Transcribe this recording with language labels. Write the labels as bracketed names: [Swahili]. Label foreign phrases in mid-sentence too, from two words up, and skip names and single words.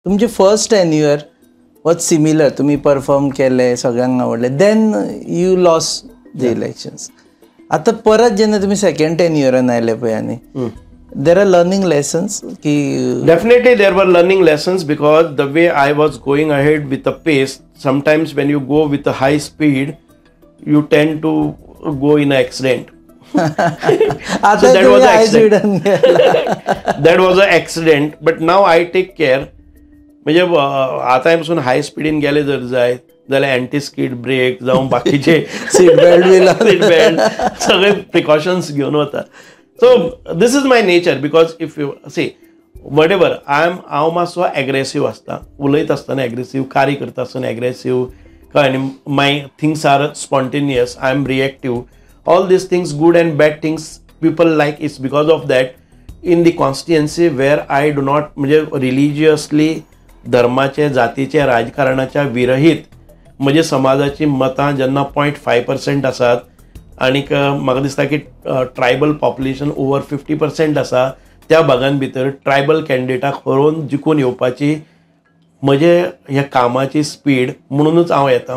[English] तुमचे first tenure was similar, [Konkani] तुम्ही परफॉर्म केले, सगळ्यांक आवडले, [English] then you lost the elections. [Konkani] आता परत जेन्ना तुम्ही सेकंड टेन्युअरान आयले पळय आनी [English] there are learning lessons [Konkani] ki [English] definitely there were learning lessons, because the way I was going ahead with the pace, sometimes when you go with a high speed you tend to go in an accident. So that was an accident. That was an accident, but now I take care. [Konkani] म्हणजे आता पासून [English] high speed [Konkani] गेले जर जाय जाल्यार [English] anti skid brake [Konkani] जावं बाकीचे [English] seat belt [Konkani] सगळे प्रिकॉशन्स घेवन वता. [English] So this is my nature, because if you see whatever [Konkani] हांव मातसो एग्रेसिव्ह आसता, उलयत आसतना एग्रेसिव्ह, कार्य करता आसतना एग्रेसिव्ह, कळ्ळें न्ही, [English] My things are spontaneous, I am reactive, all these things, good and bad things people like. It's because of that in the constituency where I do not, [Konkani] म्हणजे रिलिजियसली धर्माचे जातीचे राजकारणाच्या विरहीत म्हणजे समाजाची मतां जेन्ना 0.5% आसात, आनीक म्हाका दिसता की [English] tribal population [Konkani] ओवर 50% आसा, त्या भागां भितर ट्रायबल कॅन्डिडेटाक हरोवन जिखून येवपाची म्हजे ह्या कामाची स्पीड म्हणूनच हांव येता.